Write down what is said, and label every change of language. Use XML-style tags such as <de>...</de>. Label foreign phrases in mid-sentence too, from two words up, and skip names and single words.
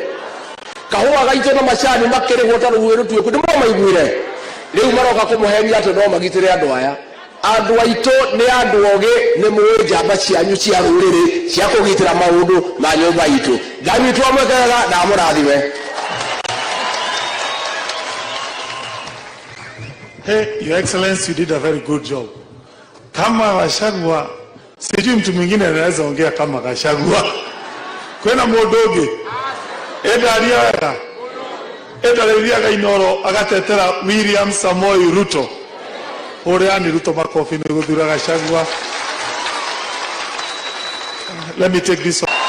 <ki>Kahũa gaitũ na macani makĩrĩhwo taruhiũ rũtuĩku ni mwamaiguire. Rĩu maroka kũmũheria atĩ no magitĩre andũ aya. Andu aitu ni andu oge ni muwe njamba cianyu cia ruriri cia kugitira maundu ma nyumba itu. Ngai witu amwekega na amurathime.</ki> <en>Hey, Your Excellency, you did a very good job.</en> <sw>Kama Gachagua, sijui mtu mwingine anaweza ongea kama Gachagua.</sw> <ki>Kwena Modoge. Edaria wega. Edaria gainoro agatetera William Samoei Ruto. Oreani Ruto makofi ni guthura Gachagua.</ki> <en>Let me take this.</en>